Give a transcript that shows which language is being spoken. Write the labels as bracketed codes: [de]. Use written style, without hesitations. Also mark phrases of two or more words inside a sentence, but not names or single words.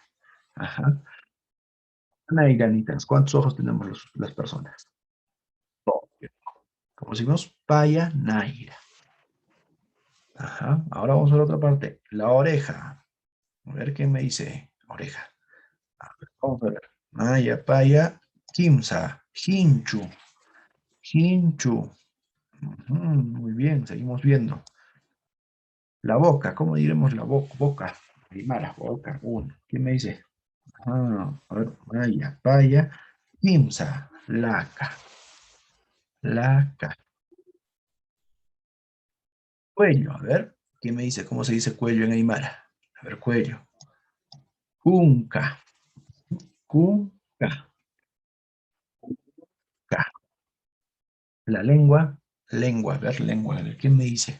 [es] Ajá. Nairanitas. ¿Cuántos ojos tenemos las personas? Dos. Como decimos, [ay] paya, Naira. [es] Ajá. Ahora vamos a la otra parte. La oreja. A ver qué me dice. Oreja. A ver, vamos a ver. [ay] Maya, paya, Kimsa, Hinchu. Hinchu. [es] Ujú, muy bien, seguimos viendo. La boca, ¿cómo diremos la boca? Boca. Primera, boca. Uno. ¿Quién me dice? Ah, a ver, [ay] Maya, paya, Kimsa, laca. Laca. [es] Cuello, a ver. ¿Quién me dice cómo se dice cuello en Aymara? A ver, cuello. Cunca. [ay] Cunca. Ca. [es] La lengua, a ver, lengua. A ver, ¿quién me dice?